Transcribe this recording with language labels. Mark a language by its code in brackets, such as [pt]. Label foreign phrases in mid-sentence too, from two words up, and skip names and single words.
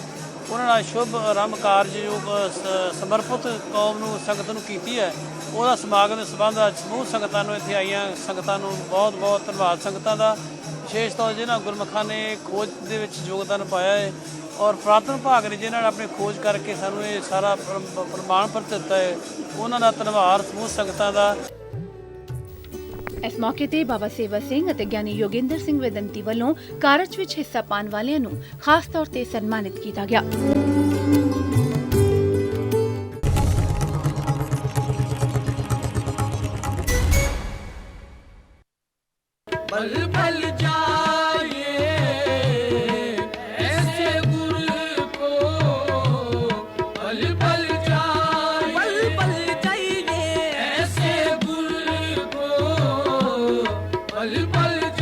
[pa] ਉਹਨਾਂ ਨਾਲ ਸ਼ੁਭ ਆਰੰਭ ਕਾਰਜ ਜੋ ਸਮਰਪਿਤ ਕੌਮ ਨੂੰ ਸੰਗਤ ਨੂੰ ਕੀਤੀ ਹੈ, ਉਹਦਾ ਸਮਾਗਮ ਦੇ ਸੰਬੰਧ ਵਿੱਚ ਸਮੂਹ ਸੰਗਤਾਂ ਨੂੰ ਇੱਥੇ ਆਈਆਂ ਸੰਗਤਾਂ ਨੂੰ ਬਹੁਤ ਬਹੁਤ ਧੰਨਵਾਦ ਸੰਗਤਾਂ ਦਾ, ਵਿਸ਼ੇਸ਼ ਤੌਰ ਜਿਹਨਾਂ ਗੁਰਮੁਖਾਂ ਨੇ ਖੋਜ ਦੇ ਵਿੱਚ ਯੋਗਦਾਨ ਪਾਇਆ ਹੈ ਔਰ ਪੁਰਾਤਨ ਵਿਭਾਗ ਨੇ ਜਿਨ੍ਹਾਂ ਨੇ ਆਪਣੀ ਖੋਜ ਕਰਕੇ ਸਾਨੂੰ ਇਹ ਸਾਰਾ ਪ੍ਰਮਾਣ ਪੱਤਰ ਦਿੱਤਾ ਹੈ, ਉਹਨਾਂ ਦਾ ਧੰਨਵਾਦ ਸਮੂਹ ਸੰਗਤਾਂ ਦਾ। ਇਸ ਮੌਕੇ ਤੇ ਬਾਬਾ ਸੇਵਾ ਸਿੰਘ ਅਤੇ ਗਿਆਨੀ ਯੋਗਿੰਦਰ ਸਿੰਘ ਵੇਦੰਤੀ ਵੱਲੋਂ ਕਾਰਜ ਵਿੱਚ ਹਿੱਸਾ ਪਾਉਣ ਵਾਲਿਆਂ ਨੂੰ ਖਾਸ ਤੌਰ ਤੇ ਸਨਮਾਨਿਤ ਕੀਤਾ ਗਿਆ। [hi] बल बल जाइए ऐसे गुरु को, बल बल जाइए ऐसे गुरु को, बल बल